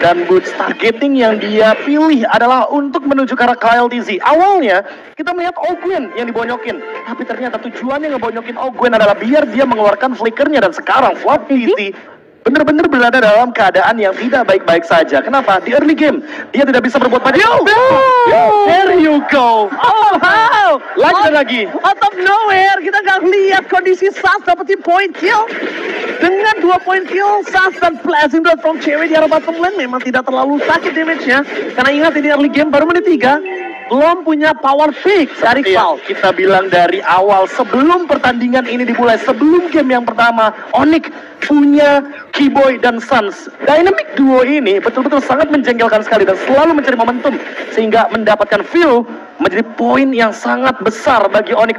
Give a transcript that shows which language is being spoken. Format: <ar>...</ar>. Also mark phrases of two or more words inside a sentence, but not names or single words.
<id>Dan Boots targeting yang dia pilih adalah untuk menuju ke arah KLTZ. Awalnya kita melihat Ogwen yang dibonyokin, tapi ternyata tujuannya ngebonyokin Ogwen adalah biar dia mengeluarkan flickernya, dan sekarang Flop TZ benar-benar berada dalam keadaan yang tidak baik-baik saja. Kenapa? Di</id> <en>early game</en> <id>dia tidak bisa berbuat banyak.</id> <en>There you go. Oh wow,</en> <id>Lagi dan lagi.</id> <en>out of nowhere</en> <id>kita nggak lihat kondisi Sans dapetin</id> <en>point kill.</en> <id>Dengan 2</id> <en>point kill,</en> <id>Sans dan Blazing Dot from Cherry di arah</id> <en>bottom lane</en> <id>memang tidak terlalu sakit damage-nya. Karena ingat ini</id> <en>early game</en> <id>baru menit 3, belum punya</id> <en>power pick</en> <id>dari Iya, Val. kita bilang dari awal sebelum pertandingan ini dimulai, sebelum game yang pertama, Onyx punya Kiboy dan Sans.</id> <en>Dynamic duo</en> <id>ini betul-betul sangat menjengkelkan sekali dan selalu mencari momentum sehingga mendapatkan feel menjadi poin yang sangat besar bagi Onyx.</id>